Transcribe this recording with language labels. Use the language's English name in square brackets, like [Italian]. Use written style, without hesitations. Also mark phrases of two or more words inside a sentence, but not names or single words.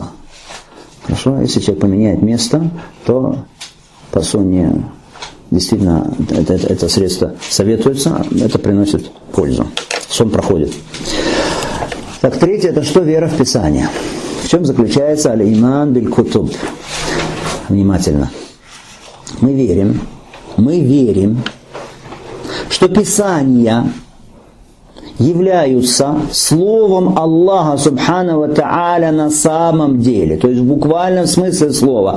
[Russian] Хорошо? Если человек поменяет место, то по сунне действительно это средство советуется, это приносит пользу. Сон проходит. Так, третье, это что? Вера в Писание. В чем заключается [Arabic] الإيمان بالكتب? [Russian] Внимательно. Мы верим, что Писания являются словом Аллаха [Arabic] سبحانه وتعالى [Russian] на самом деле. То есть в буквальном смысле слова.